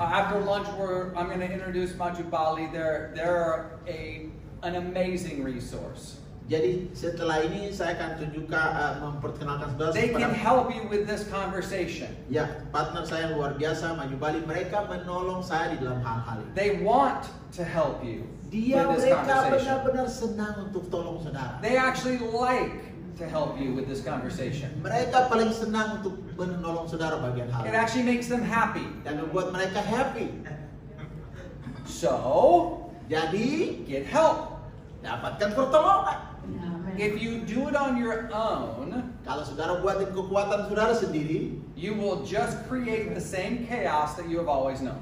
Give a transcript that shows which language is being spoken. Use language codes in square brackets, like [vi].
[en] After lunch, I'm going to introduce Maju Bali. They're an amazing resource. [id] Jadi setelah ini saya akan tunjukkan memperkenalkan saudara [en] They can [id] kepada [en] help you with this conversation. [id] ya partner saya yang luar biasa Maju Bali. Mereka menolong saya di dalam hal-hal ini. [en] They want to help you with this [id] Mereka [en] conversation. [id] benar-benar senang untuk tolong saudara. [en] They actually like to help you with this conversation. [id] Mereka paling senang untuk menolong saudara bagian hal [en] It actually makes them happy. [id] Dan membuat mereka happy. [en] So, [id] Jadi [en] get help. [id] dapatkan pertolongan. [en] If you do it on your own, [id] Kalau saudara buatin kekuatan saudara sendiri, [en] you will just create the same chaos that you have always known.